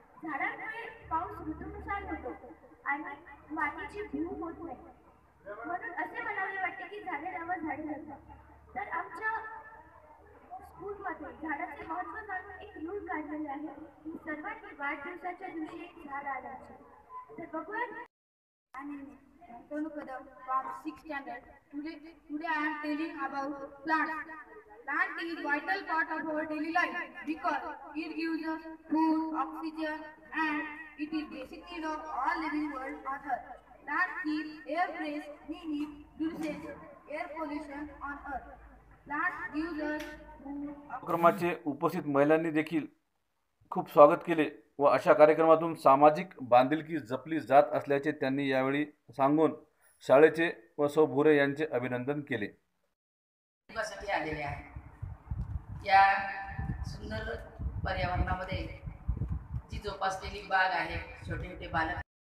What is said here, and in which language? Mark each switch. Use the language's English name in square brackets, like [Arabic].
[Marathi] झाडांमुळे पाऊस ऋतूनुसार होतो आणि मातीची धूप होत नाही। म्हणून असे म्हणावे वाटते की झाडे लावा झाडे जगवा। तर आमच्या स्कूलमध्ये झाडाचे महत्त्व जाणून एक रूल काढलेले आहे की सर्वांनी वाढदिवसाच्या दिवशी एक झाड आणायचे। तर बघूया। [English] Tonu Kadam from 6th standard. Today I am telling about plants. Plant is vital part of our daily life because it gives us food, oxygen, and it is basic need of all living world on earth. Plants keep air fresh, we reduces air pollution on earth. Plants gives us food. [Marathi] कार्यक्रमाचे उपस्थित महिलांनी देखील खूप स्वागत केले व अशा कार्यक्रमातून सामाजिक बांधिलकी जपली जात असल्याचे त्यांनी यावेळी सांगून शाळेचे व सौ भुरे यांचे अभिनंदन केले। आलेले आहे या सुंदर पर्यावरणामध्ये जी जोपासलेली बाग आहे, छोटे छोटे बालक